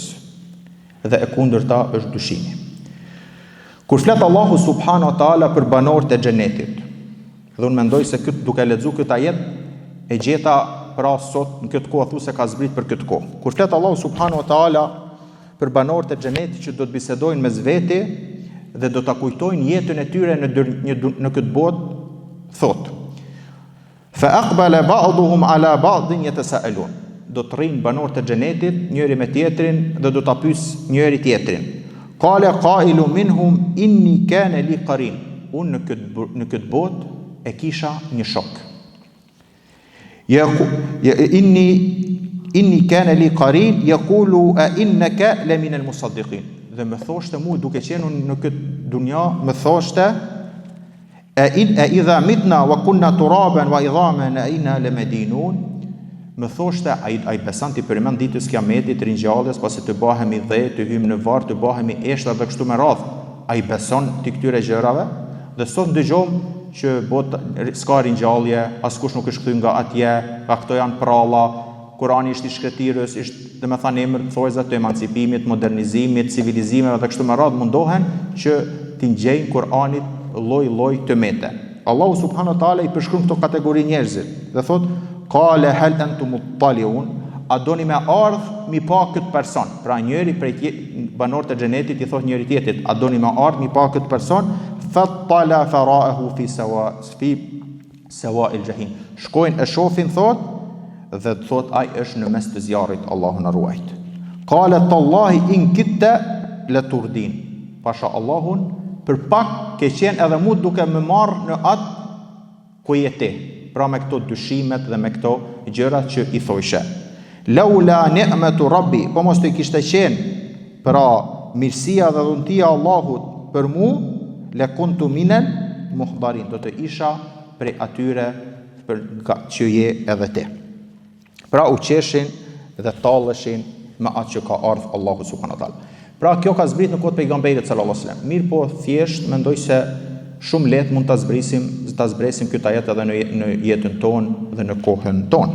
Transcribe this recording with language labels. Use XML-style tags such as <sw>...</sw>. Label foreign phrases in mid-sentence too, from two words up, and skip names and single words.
<sq>Dhe e kundërta është dyshimi. Kur flet Allahu</sq> <ar>سبحانه وتعالى</ar> <sq>për banorët e xhenetit, dhe unë mendoj se duke lexuar këtë ajet e gjeta pra sot në këtë kohë thosë ka zbrit për këtë kohë. Kur flet Allahu</sq> <ar>سبحانه وتعالى</ar> <sq>për banorët e xhenetit që do të bisedojnë mes vete dhe do ta kujtojnë jetën e tyre në këtë botë, thotë:</sq> <ar>فأقبل بعضهم على بعض يتساءلون.</ar> <sq>Do të rrinë banorët e xhenetit njëri me tjetrin dhe do ta pyes njëri tjetrin.</sq> <ar>قال قائل منهم إني كان لي قرين.</ar> <sq>Unë në këtë botë e kisha një shok.</sq> <ar>إني كان لي قرين يقول أإنك لمن المصدقين.</ar> <sq>Dhe më thoshte mua duke qenë në këtë dunja, më thoshte</sq> <ar>أإذا متنا وكنا ترابا وعظاما أإنا لمدينون.</ar> <sq>Më thoshte ai beson ti përmend ditës kiametit, ringjalljes, pasi të bëhemi dhe të hyjmë në varr, të bëhemi eshtra dhe kështu me radhë. Ai beson ti këtyre gjërave dhe sot dëgjojmë që bota s'ka ringjallje, askush nuk është kthy nga atje, pa këto janë pralla. Kurani është i shkretirës, është domethënë emër thojza të emancipimit, modernizimit, civilizimeve dhe kështu me radhë mundohen që t'i ngjejnë Kur'anit lloj të mete. Allahu</sq> <ar>سبحانه وتعالى</ar> <sq>i përshkruan këto kategori njerëzit dhe thotë:</sq> <ar>قال هل أنتم مطلعون,</ar> <sq>a doni me ardh mi pa këtë person? Pra njëri prej banorët e xhenetit i thotë njëri tjetrit: a doni me ardh mi pa këtë person?</sq> <ar>فاطلع فرآه في سواء الجحيم.</ar> <sq>Shkojnë e shohin thotë dhe thot ai është në mes të zjarrit, Allahu na ruajt.</sq> <ar>قال تالله إن كدت لتردين.</ar> <sq>Pasha Allahun, për pak ke qenë edhe mu duke më marrë në atë ku je ti. Pra me këto dyshimet dhe me këto gjërat që i thojshe.</sq> <ar>لولا نعمة ربي,</ar> <sq>po mos të kishte qenë pra mirësia dhe dhuntia Allahut për mu,</sq> <ar>لكنت من المحضرين,</ar> <sq>do të isha prej atyre që je edhe ti. Pra u qeshin dhe talleshin me atë që ka ardhur Allahu</sq> <ar>سبحانه وتعالى.</ar> <sq>Pra kjo ka zbrit në kohë të pejgamberit</sq> <ar>صلى الله عليه وسلم.</ar> <sq>Mirë po thjesht mendoj se shumë lehtë mund ta zbresim këtë ajet edhe në jetën tonë dhe në kohën tonë.</sq>